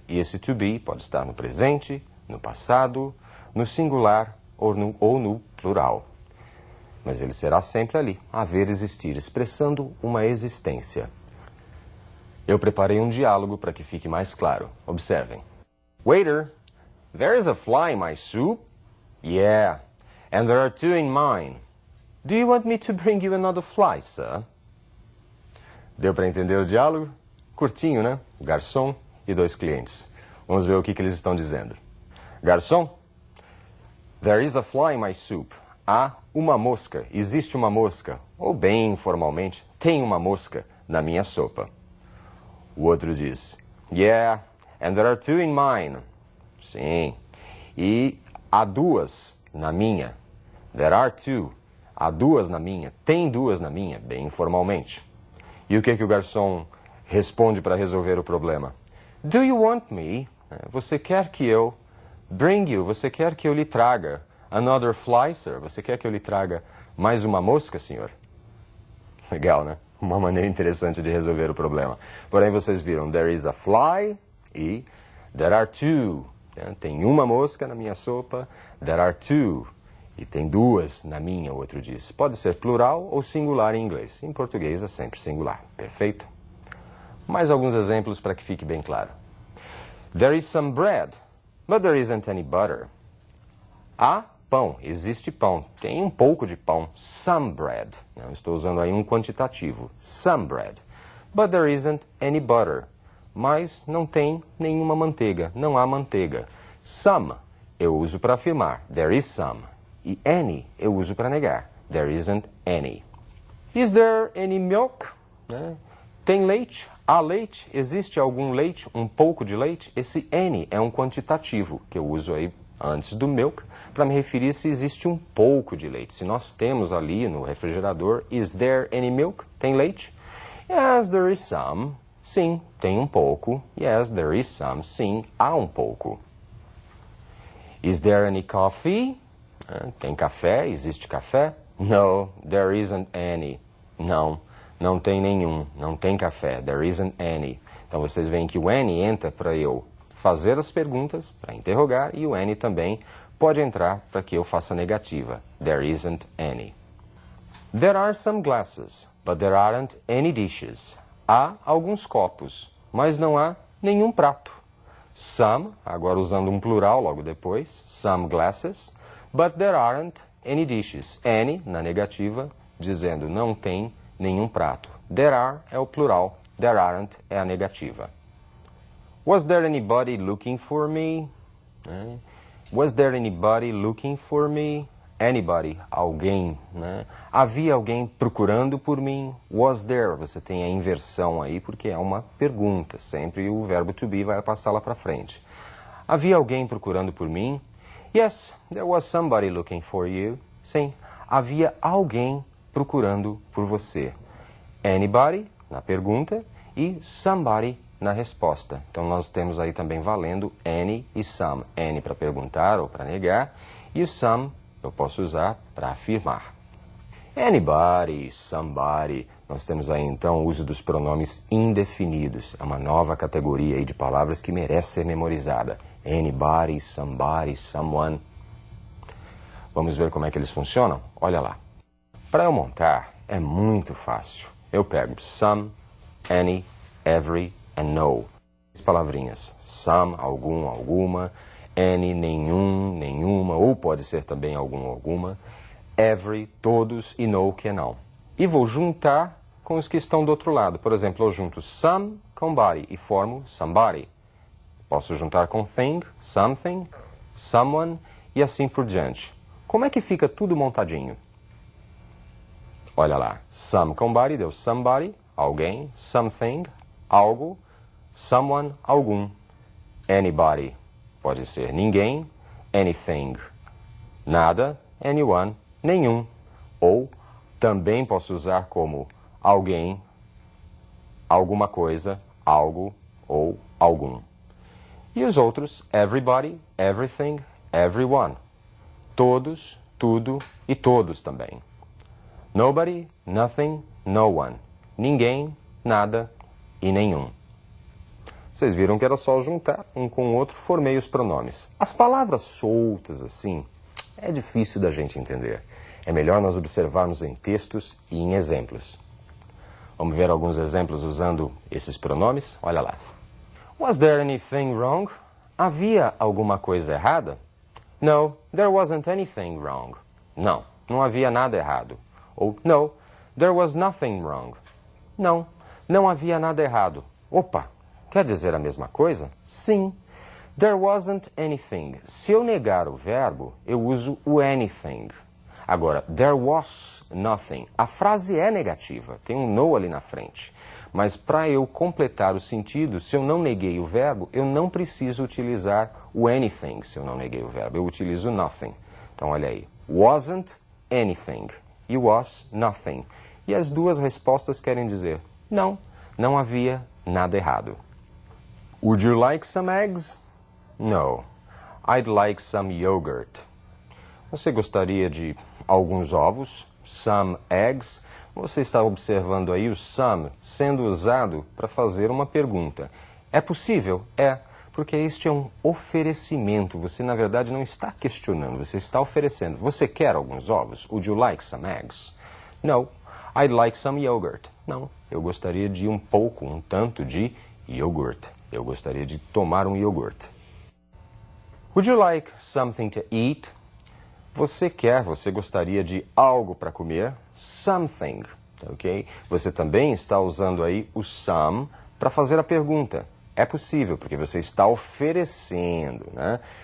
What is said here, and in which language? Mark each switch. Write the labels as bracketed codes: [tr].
[pt] E esse to be pode estar no presente, no passado, no singular ou no plural. Mas ele será sempre ali, haver, existir, expressando uma existência. Eu preparei um diálogo para que fique mais claro. Observem. [en] Waiter, there is a fly in my soup? Yeah, and there are two in mine. Do you want me to bring you another fly, sir? [pt] Deu para entender o diálogo? Curtinho, né? Garçom e 2 clientes. Vamos ver o que eles estão dizendo. [en] Garçom, there is a fly in my soup. [pt] Há uma mosca, existe uma mosca. Ou bem informalmente, tem uma mosca na minha sopa. O outro diz, [en] yeah, and there are 2 in mine. [pt] Sim, e há 2 na minha. [en] There are 2. [pt] Há 2 na minha. Tem 2 na minha, bem informalmente. E o que o garçom responde para resolver o problema? [en] Do you want me? [pt] Você quer que eu [en] bring you? [pt] Você quer que eu lhe traga [en] another fly, sir? [pt] Você quer que eu lhe traga mais uma mosca, senhor? Legal, né? Uma maneira interessante de resolver o problema. Porém, vocês viram, [en] there is a fly [pt] e [en] there are 2. [pt] Tem uma mosca na minha sopa, [en] there are 2. [pt] E tem 2 na minha, o outro diz. Pode ser plural ou singular em inglês. Em português é sempre singular. Perfeito? Mais alguns exemplos para que fique bem claro. [en] There is some bread, but there isn't any butter. [pt] Há pão, existe pão. Tem um pouco de pão. [en] Some bread. [pt] Eu estou usando aí um quantitativo. [en] Some bread. But there isn't any butter. [pt] Mas não tem nenhuma manteiga. Não há manteiga. Some eu uso para afirmar. [en] There is some. [pt] E any eu uso para negar. [en] There isn't any. Is there any milk? [pt] Tem leite? Há leite? Existe algum leite? Um pouco de leite? Esse any é um quantitativo que eu uso aí antes do milk para me referir se existe um pouco de leite. Se nós temos ali no refrigerador, [en] is there any milk? [pt] Tem leite? [en] Yes, there is some. [pt] Sim, tem um pouco. [en] Yes, there is some. [pt] Sim, há um pouco. [en] Is there any coffee? [pt] Tem café? Existe café? [en] No, there isn't any. [pt] Não, não tem nenhum. Não tem café. [en] There isn't any. [pt] Então vocês veem que o any entra para eu fazer as perguntas, para interrogar, e o any também pode entrar para que eu faça a negativa. [en] There isn't any. There are some glasses, but there aren't any dishes. [pt] Há alguns copos, mas não há nenhum prato. Some, agora usando um plural logo depois, [en] some glasses, but there aren't any dishes. [pt] Any, na negativa, dizendo não tem nenhum prato. [en] There are [pt] é o plural, [en] there aren't [pt] é a negativa. [en] Was there anybody looking for me? Was there anybody looking for me? [pt] Anybody, alguém, né? Havia alguém procurando por mim? [en] Was there? [pt] Você tem a inversão aí porque é uma pergunta. Sempre o verbo to be vai passar lá para frente. Havia alguém procurando por mim? [en] Yes, there was somebody looking for you. [pt] Sim, havia alguém procurando por você. Anybody, na pergunta, e somebody na resposta. Então nós temos aí também valendo any e some. Any para perguntar ou para negar, e o some eu posso usar para afirmar. Anybody, somebody. Nós temos aí então o uso dos pronomes indefinidos. É uma nova categoria aí de palavras que merece ser memorizada. Anybody, somebody, someone. Vamos ver como é que eles funcionam? Olha lá. Para eu montar é muito fácil. Eu pego some, any, every and no. As palavrinhas. Some, algum, alguma. Any, nenhum, nenhuma, ou pode ser também algum, alguma. Every, todos, e no, que é não. E vou juntar com os que estão do outro lado. Por exemplo, eu junto some com body e formo somebody. Posso juntar com thing, something, someone e assim por diante. Como é que fica tudo montadinho? Olha lá. Some com body deu somebody, alguém, something, algo, someone, algum. Anybody. Pode ser ninguém, anything, nada, anyone, nenhum. Ou também posso usar como alguém, alguma coisa, algo ou algum. E os outros, everybody, everything, everyone. Todos, tudo e todos também. Nobody, nothing, no one. Ninguém, nada e nenhum. Vocês viram que era só juntar um com o outro, formei os pronomes. As palavras soltas, assim, é difícil da gente entender. É melhor nós observarmos em textos e em exemplos. Vamos ver alguns exemplos usando esses pronomes? Olha lá. [en] Was there anything wrong? [pt] Havia alguma coisa errada? [en] No, there wasn't anything wrong. [pt] Não, não havia nada errado. Ou [en] no, there was nothing wrong. [pt] Não, Não havia nada errado. Opa, quer dizer a mesma coisa? Sim. [en] There wasn't anything. [pt] Se eu negar o verbo, eu uso o anything. Agora, [en] there was nothing. [pt] A frase é negativa, tem um no ali na frente. Mas para eu completar o sentido, se eu não neguei o verbo, eu não preciso utilizar o anything se eu não neguei o verbo. Eu utilizo nothing. Então, olha aí. [en] Wasn't anything. E was nothing. [pt] E as duas respostas querem dizer não, não havia nada errado. [en] Would you like some eggs? No. I'd like some yogurt. [pt] Você gostaria de alguns ovos? [en] Some eggs. [pt] Você está observando aí o some sendo usado para fazer uma pergunta. É possível? É, porque este é um oferecimento. Você, na verdade, não está questionando, você está oferecendo. Você quer alguns ovos? [en] Would you like some eggs? No. I'd like some yogurt. [pt] Não, eu gostaria de um pouco, um tanto de iogurte. Eu gostaria de tomar um iogurte. [en] Would you like something to eat? [pt] Você gostaria de algo para comer? [en] Something, ok? [pt] Você também está usando aí o some para fazer a pergunta. É possível, porque você está oferecendo, né?